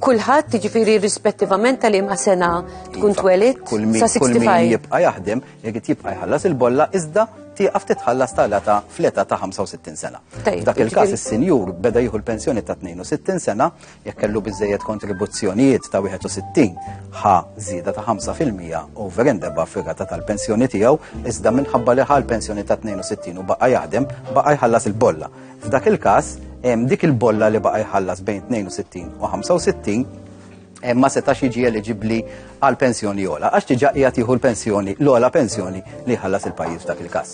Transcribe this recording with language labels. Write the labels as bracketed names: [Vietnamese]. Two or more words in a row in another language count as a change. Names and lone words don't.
[Maltese] Kulħadd jiġifieri rispettivament tal-imma sena tkun twelid sa 65. Kull min jibqa' jaħdem jekk jibqa' jħallas il-bolla iżda tieqaf titħallas tal-età fl-età ta' 65 sena. F'dak il-każ is-sinjur beda jieħu l-pensjoni ta' 62 sena jekk kellu biżejjed kontribuzzjonijiet ta' 61 żieda ta' 5% [English] over and above [Maltese] fir-rata tal-pensjoni tiegħu iżda minħabba li l-pensjoni ta' 62 u baqa' jaħdem baqa' jħallas il-bolla. F'dak il-każ dik il-bolla li baqa' jħallas bejn 62 u 65 ma setax jiġi eliġibbli għal pensjoni ola, għax diġà qiegħed jieħu l-pensjoni, l-ola pensjoni li ħallas il-pajjiż f'dak il-każ.